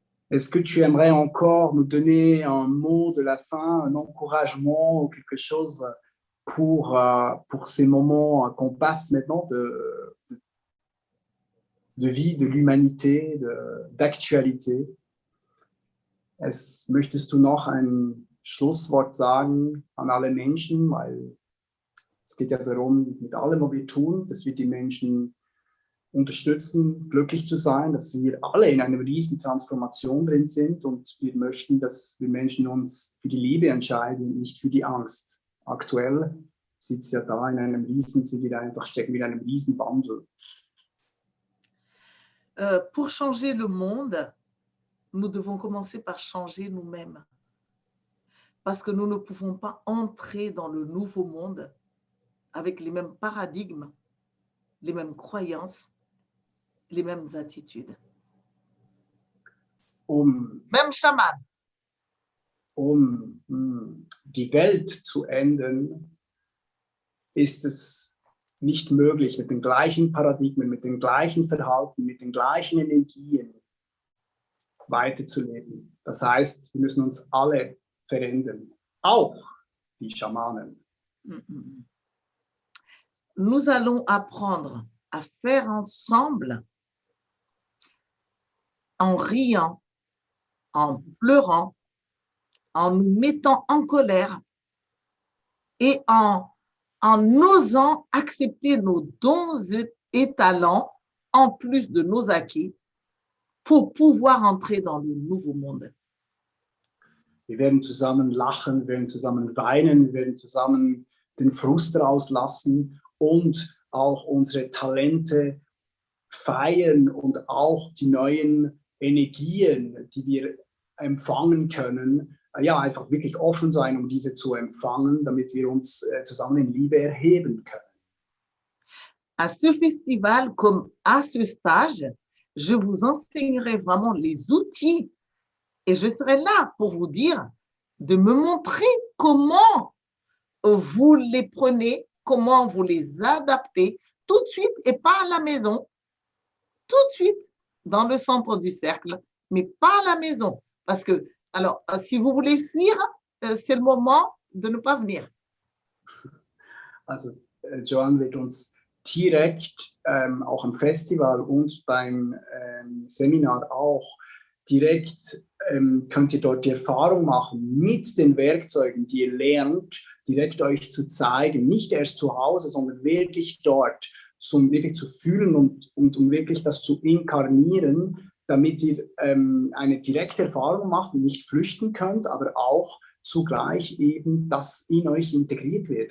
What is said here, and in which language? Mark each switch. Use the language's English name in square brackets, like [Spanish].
[French] Est-ce que tu aimerais encore nous donner un mot de la fin, un encouragement ou quelque chose pour ces moments qu'on passe maintenant de vie, de l'humanité, d'actualité? [German] Möchtest du noch ein Schlusswort sagen an alle Menschen? Weil es geht ja darum, mit allem, was wir tun, dass wir die Menschen unterstützen, glücklich zu sein, dass wir alle in einer riesen Transformation drin sind und wir möchten, dass wir Menschen uns für die Liebe entscheiden, nicht für die Angst. Aktuell sitzt ja da in einem riesen, stecken wir in einem riesen Wandel. [French] Pour changer le monde, nous devons commencer par changer nous-mêmes. Parce que nous ne pouvons pas entrer dans le nouveau monde avec les mêmes paradigmes, les mêmes croyances, les mêmes attitudes. Même chaman. [German] Die Welt zu ändern, ist es nicht möglich, mit den gleichen Paradigmen, mit dem gleichen Verhalten, mit den gleichen Energien weiterzuleben. Das heißt, wir müssen uns alle verändern, auch die Schamanen. [French] Nous allons apprendre à faire ensemble, en riant, en pleurant, en nous mettant en colère et en osant accepter nos dons et talents en plus de nos acquis pour pouvoir entrer dans le nouveau monde. [German] Wir werden zusammen lachen, wir werden zusammen weinen, wir werden zusammen den Frust rauslassen und auch unsere Talente feiern und auch die neuen Energien, die wir empfangen können, ja, einfach wirklich offen sein, diese zu empfangen, damit wir uns zusammen in Liebe erheben können. [French] À ce festival, comme à ce stage, je vous enseignerai vraiment les outils et je serai là pour vous dire, de me montrer comment vous les prenez, comment vous les adaptez tout de suite et pas à la maison, tout de suite dans le centre du cercle, mais pas à la maison. Parce que, alors, si vous voulez fuir, c'est le moment de ne pas venir. [German] Also, Joan wird uns direkt auch im Festival und beim Seminar auch direkt könnt ihr dort die Erfahrung machen, mit den Werkzeugen, die ihr lernt, direkt euch zu zeigen, nicht erst zu Hause, sondern wirklich dort, wirklich zu fühlen und um wirklich das zu inkarnieren, damit ihr eine direkte Erfahrung macht und nicht flüchten könnt, aber auch zugleich eben das in euch integriert wird.